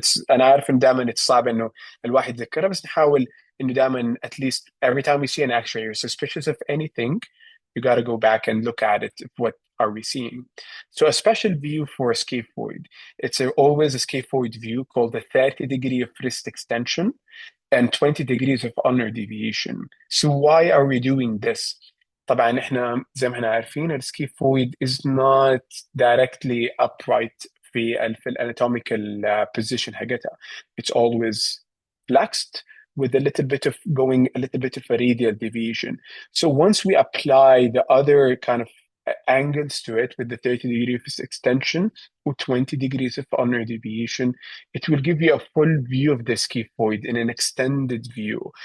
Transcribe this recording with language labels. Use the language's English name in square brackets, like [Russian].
[Arabic] انا عارف ان دائما صعب [English] انه الواحد يذكرها بس نحاول انه دائما at least every time we see an x-ray you're suspicious of anything, you got to go back and look at it. What are we seeing? So a special view for a scaphoid, it's always a scaphoid view called the 30 degree of wrist extension and 20 degrees of ulnar deviation. So why are we doing this? [Arabic] طبعا احنا زي ما احنا عارفين السكيفويد [English] is not directly upright [Arabic] في الاناتوميكال position حقتها. [English] It's always flexed with a little bit of going a little bit of a radial deviation. So once we apply the other kind of angles to it with the 30 degrees extension or 20 degrees of ulnar deviation, it will give you a full view of the scaphoid in an extended view.